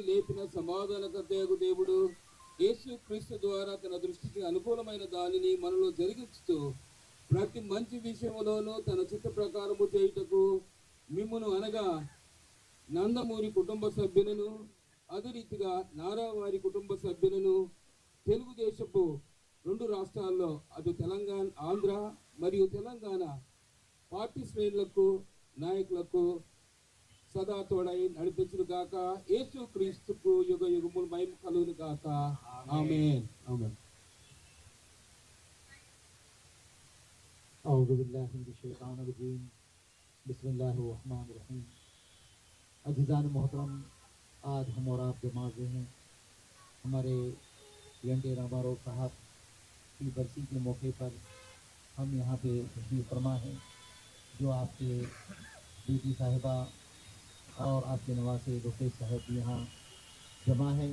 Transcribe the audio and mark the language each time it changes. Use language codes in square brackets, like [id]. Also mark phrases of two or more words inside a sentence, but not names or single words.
[te] లేపిన సమాధానకర్తయగు దేవుడు యేసు క్రీస్తు ద్వారా తన దృష్టికి అనుకూలమైన దానిని మనలో జరిగించుతూ ప్రతి మంచి విషయములోనూ తన చిత్త ప్రకారము చేయుటకు మిమ్మును అనగా నందమూరి కుటుంబ సభ్యులను, అదే రీతిగా నారా వారి కుటుంబ సభ్యులను తెలుగుదేశపు 2 రాష్ట్రాల్లో అటు తెలంగాణ, ఆంధ్ర మరియు తెలంగాణ పార్టీ శ్రేణులకు, నాయకులకు సదా తోడై నడిపించును గాక. యేసు క్రీస్తుకు యుగ యుగములు మహిమ కలుగును గాక. ఆమేన్. ఆమేన్. [ar] أعوذ بالله من الشیطان الرجیم بسم اللہ الرحمن الرحیم. [ur] عزیزان محترم، آج ہم اور آپ جمع ہوئے ہیں ہمارے این ٹی رامارو صاحب کی برسی کے موقع پر. ہم یہاں پہ تشریف فرما ہیں جو آپ کے بیٹی صاحبہ اور آپ کے نواسے رفیق صاحب یہاں جمع ہیں.